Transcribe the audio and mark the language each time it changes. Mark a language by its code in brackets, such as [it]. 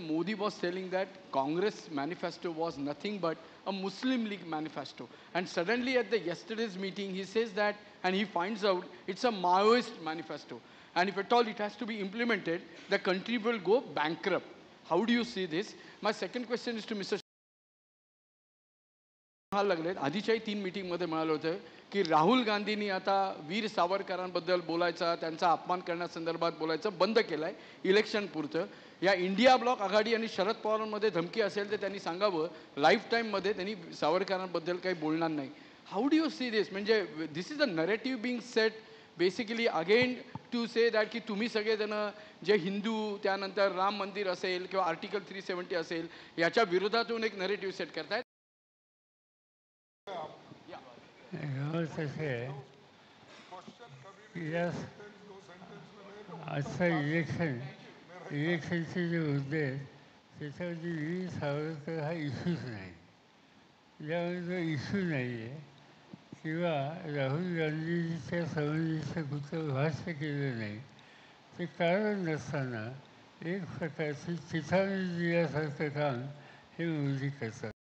[en] Modi was telling that Congress manifesto was nothing but a Muslim League manifesto, and suddenly at the yesterday's meeting he says that, and he finds out it's a Maoist manifesto, and if at all it has to be implemented the country will go bankrupt. How do you see this? My second question is to Mr. [mr] लागले आधीच्याही 3 मीटिंगमध्ये म्हणाले होते की राहुल गांधींनी आता वीर सावरकरांबद्दल बोलायचा, त्यांचा अपमान करण्यासंदर्भात बोलायचं बंद केलंय इलेक्शन पुरतं। या इंडिया ब्लॉक आघाडी आणि शरद पवारांमध्ये धमकी असेल तर त्यांनी सांगावं, लाईफ टाईम मध्ये त्यांनी सावरकरांबद्दल काही बोलणार नाही। [en] How do you see this? [mr] म्हणजे [en] this is a narrative being set basically again to say that [mr] की तुम्ही सगळेजण जे हिंदू त्यानंतर राम मंदिर असेल किंवा आर्टिकल 370 असेल याच्या विरोधातून एक नरेटिव्ह सेट करतायत. गमत असे आहे की या आजचं इलेक्शनचे जे मुद्दे आहेत त्याच्यावरती वीर सावरकर हा इश्यूच नाही. ज्यामुळे जो इश्यू नाही आहे किंवा राहुल गांधीच्या संबंधीचं कुठलं भाष्य केलं नाही ते कारण नसताना एक प्रकारची चिथावणी दिल्यासारखं काम हे मोदी करतात.